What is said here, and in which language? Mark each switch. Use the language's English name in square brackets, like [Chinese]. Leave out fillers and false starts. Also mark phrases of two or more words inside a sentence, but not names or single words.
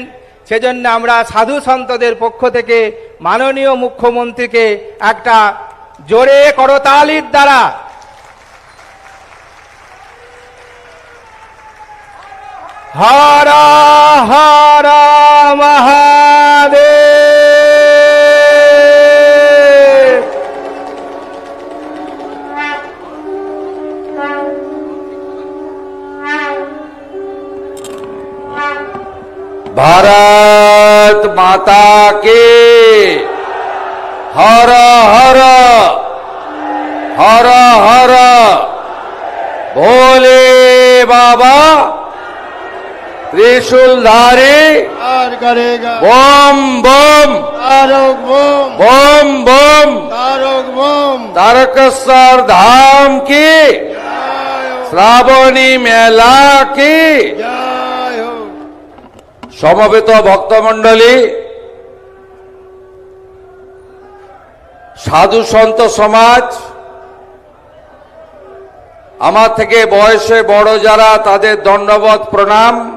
[Bangla] সেজন্য আমরা সাধু সন্তদের পক্ষ থেকে মাননীয় মুখ্যমন্ত্রীকে একটা জোরে করতালির দ্বারা হর হর মহাদেব। [Hindi] भारत माता के हर हर हर हर भोले बाबा त्रिशूलधारी और करेगा बम बम [Bangla] তারক বোম [Hindi] बम बम [Bangla] তারক বোম [Hindi] तारकेश्वर धाम की श्रावणी मेला की [Bangla] জয় হোক। সমবেত ভক্তমণ্ডলী, সাধু সন্ত সমাজ, আমার থেকে বয়সে বড় যারা তাদের দণ্ডবত প্রণাম।